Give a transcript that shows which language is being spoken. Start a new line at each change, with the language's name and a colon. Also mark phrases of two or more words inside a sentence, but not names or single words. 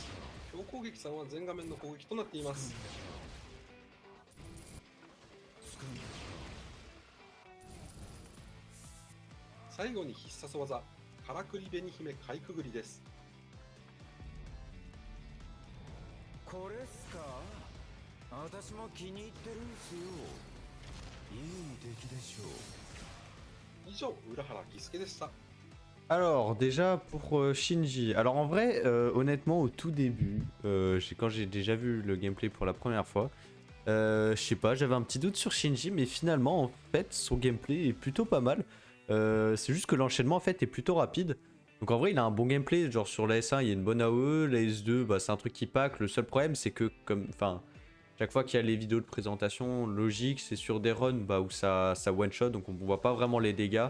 Japanese: 強攻撃3は全画面の攻撃となっています。最後に必殺技、からくり紅姫かいくぐりです。これっすか？私も気に入ってるんすよ。いい出来でしょう。以上、浦原喜助でした。
French: Alors déjà pour Shinji, alors en vrai honnêtement au tout début, quand j'ai déjà vu le gameplay pour la première fois, je sais pas, j'avais un petit doute sur Shinji mais finalement en fait son gameplay est plutôt pas mal. C'est juste que l'enchaînement en fait est plutôt rapide. Donc en vrai il a un bon gameplay, genre sur la S1 il y a une bonne AOE, la S2 bah, c'est un truc qui pack, le seul problème c'est que comme, enfin, chaque fois qu'il y a les vidéos de présentation, logique c'est sur des runs bah, où ça
English: one shot
French: donc on voit pas vraiment les dégâts.